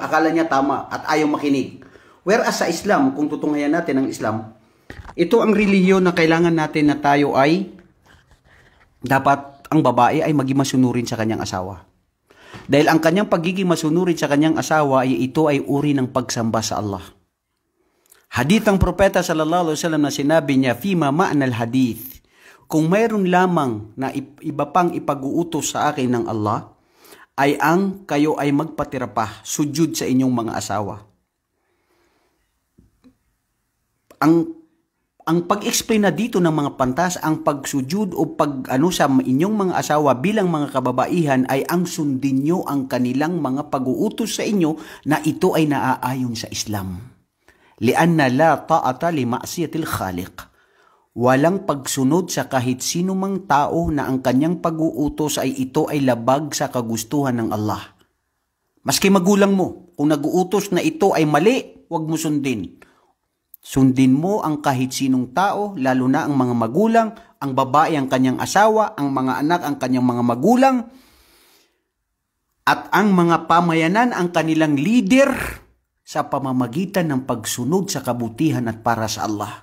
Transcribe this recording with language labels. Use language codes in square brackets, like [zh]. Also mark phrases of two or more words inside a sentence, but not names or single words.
[tl] Akala niya tama at ayaw makinig. Whereas sa Islam, kung tutunghayan natin ang Islam, ito ang relihiyon na kailangan natin na tayo ay dapat ang babae ay maging masunurin sa kanyang asawa. Dahil ang kanyang pagiging masunurin sa kanyang asawa ay ito ay uri ng pagsamba sa Allah. Hadith ng propeta [ar] صلى الله عليه وسلم [tl] na sinabi niya, [ar] "فيما معنى الحديث." [tl] Kung mayroon lamang na iba pang ipag-uutos sa akin ng Allah, ay ang kayo ay magpatira pa, sujud sa inyong mga asawa. Ang pag-explain na dito ng mga pantas, ang pagsujud o pag-ano sa inyong mga asawa bilang mga kababaihan ay ang sundin nyo ang kanilang mga pag-uutos sa inyo na ito ay naaayon sa Islam. [ar] لأنه لا طاعة لمعصية الخالق. [tl] Walang pagsunod sa kahit sino mang tao na ang kanyang pag-uutos ay ito ay labag sa kagustuhan ng Allah. Maski magulang mo, kung nag-uutos na ito ay mali, huwag mo sundin. Sundin mo ang kahit sinong tao, lalo na ang mga magulang, ang babae ang kanyang asawa, ang mga anak ang kanyang mga magulang, at ang mga pamayanan ang kanilang leader sa pamamagitan ng pagsunod sa kabutihan at para sa Allah.